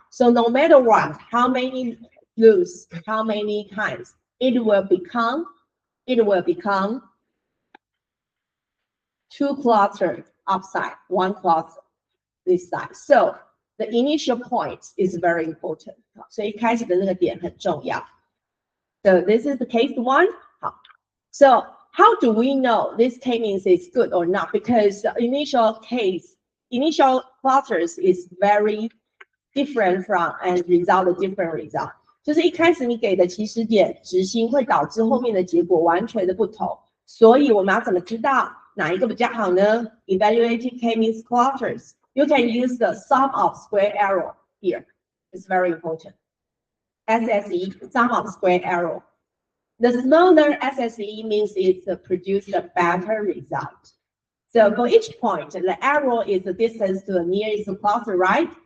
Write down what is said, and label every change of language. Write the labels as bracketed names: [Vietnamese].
[English] So no matter what, how many loops, how many times, it will become 2 clusters upside, 1 cluster this side. So the initial point is very important. [Chinese] 所以一开始的那个点很重要。 [English] So this is the case 1. So how do we know this k-means is good or not? Because the initial clusters is very different from and result a different result. [Chinese] 就是一开始你给的起始点执行会导致后面的结果完全的不同。所以我们要怎么知道哪一个比较好呢 ？ [English] Evaluating k-means clusters. You can use the sum of square error here. It's very important. SSE, sum of square error. The smaller SSE means it produces a better result. So for each point, the error is the distance to the nearest cluster, right?